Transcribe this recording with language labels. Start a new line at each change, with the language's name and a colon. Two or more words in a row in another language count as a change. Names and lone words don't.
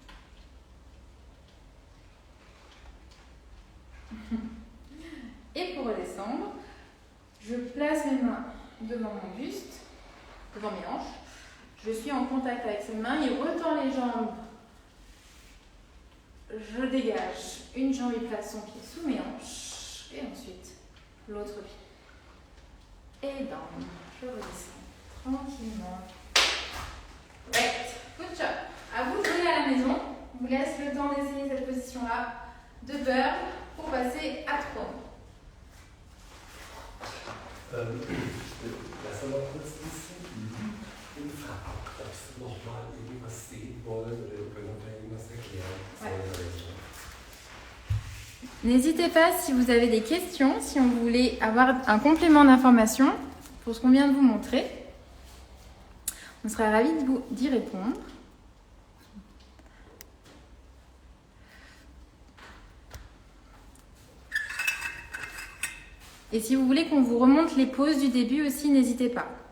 French: Et pour redescendre, je place mes mains devant mon buste, devant mes hanches. Je suis en contact avec ses mains, il retend les jambes. Je dégage une jambe, il place son pied sous mes hanches. Et ensuite, l'autre pied. Et down. Je redescends tranquillement.
English: Right. Good job.
French: À vous de jouer à la maison. On vous laisse le temps d'essayer cette position-là de bird pour passer à trône.
German: Lass mal kurz und fragen, ob Sie nochmal irgendwas sehen wollen oder irgendwas erklären sollen.
French: N'hésitez pas si vous avez des questions, si on voulait avoir un complément d'information pour ce qu'on vient de vous montrer. On sera ravis d'y répondre. Et si vous voulez qu'on vous remonte les pauses du début aussi, n'hésitez pas.